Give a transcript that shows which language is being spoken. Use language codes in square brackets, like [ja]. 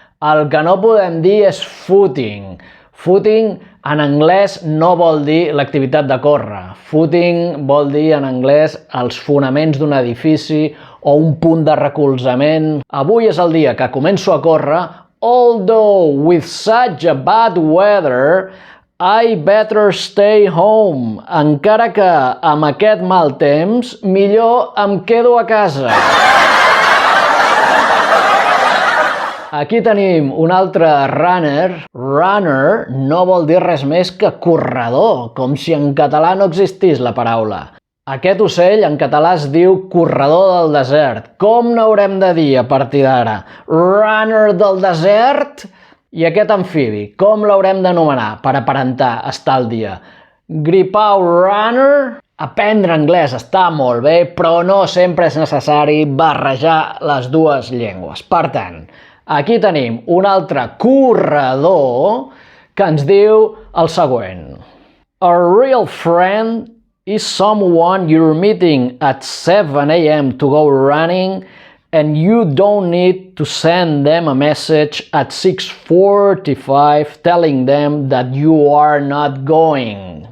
[ca] El que no podem dir és footing. Footing en anglès no vol dir l'activitat de córrer. Footing vol dir en anglès els fonaments d'un edifici o un punt de recolzament. Avui és el dia que començo a córrer. [en] Although with such a bad weather, I better stay home. [ca] Encara que amb aquest mal temps, millor em quedo a casa. Aquí tenim un altre runner. Runner no vol dir res més que corredor, com si en català no existís la paraula. Aquest ocell en català es diu corredor del desert. Com n'haurem de dir a partir d'ara? Runner del desert? I aquest amfibi, com l'haurem d'anomenar per aparentar estar al dia? Gripau runner? Aprendre anglès està molt bé, però no sempre és necessari barrejar les dues llengües. Per tant, aquí tenim un altre corredor que ens diu el següent. [en] A real friend is someone you're meeting at 7 a.m. to go running and you don't need to send them a message at 6:45 telling them that you are not going.